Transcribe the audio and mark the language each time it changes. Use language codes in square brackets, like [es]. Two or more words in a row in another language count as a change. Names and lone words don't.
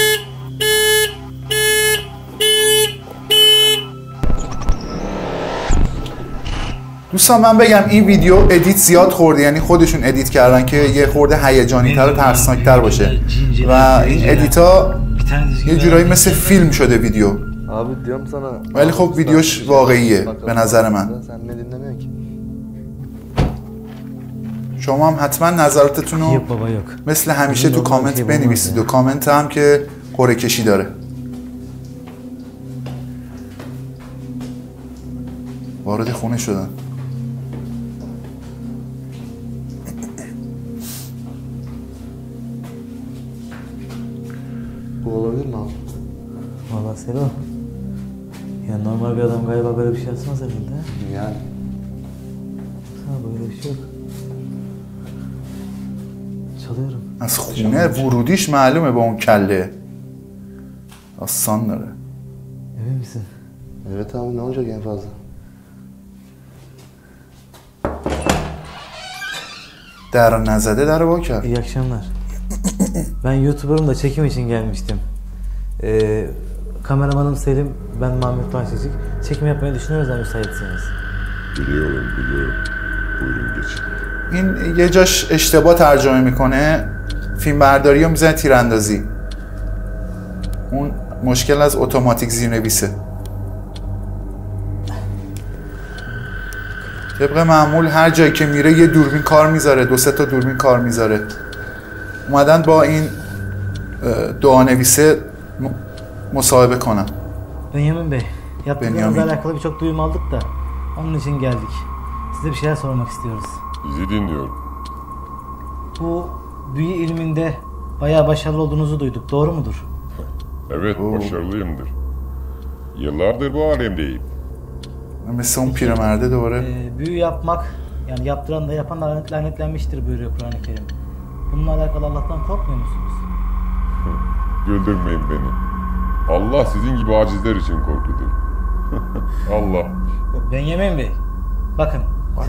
[fa] دوستان من بگم این ویدیو ادیت زیاد خورده، یعنی خودشون ادیت کردن که یه خورده هیجانی تر و ترسناک تر باشه و این ادیت ها یه جورایی مثل فیلم شده ویدیو. ولی خب ویدیوش واقعیه به نظر من. شما هم حتما نظراتتون رو [tr] Yok baba yok. [fa] مثل همیشه تو [tr] Bizim [fa] کامنت [tr] şey [fa] بنویسید [tr] bulmaz [fa] و کامنت هم که قرعه کشی داره. وارد خونه شدن. [tr] Bu olabilir mi abi? Valla Selo. Ya normal bir adam galiba böyle bir şey yapmaz herhalde. Yani. Ha böyle bir şey yok. Çalıyorum. [fa] از خونه ورودیش معلومه با اون کله داستان داره. [tr] Emin misin? Evet abi ne olacak en fazla? [fa] در نزده در وا کرد. [tr] İyi akşamlar. Ben YouTuber'ım da çekim için gelmiştim. Kameramanım Selim, ben Mahmut Bahçecik. Çekim yapmayı düşünüyoruz da müsaitseniz. Biliyorum. Buyurun geçin. [fa] این یه جاش اشتباه ترجمه میکنه فیلم برداری رو میزنه تیراندازی اون مشکل از اتوماتیک زیرنویسه طبق معمول هر جایی که میره یه دوربین کار میذاره 2-3 تا دوربین کار میذاره اومدن با این دعانویسه مصاحبه کنم [tr] Benyamin Bey, yaptıklarınızla Benyamin. alakalı birçok duyum aldık da onun için geldik. Size bir şeyler sormak istiyoruz. Sizi dinliyorum. Bu büyü ilminde bayağı başarılı olduğunuzu duyduk, doğru mudur? Evet, başarılıyımdır. Yıllardır bu alemdeyim. [fa] مثل اون پیرمرده دوباره [tr] Büyü yapmak, yani yaptıran da yapan da lanetlenmiştir buyuruyor Kur'an-ı Kerim. Bununla alakalı Allah'tan korkmuyor musunuz? Güldürmeyin beni. Allah sizin gibi acizler için korkudur. Allah. Benyamin Bey, bakın sizi bu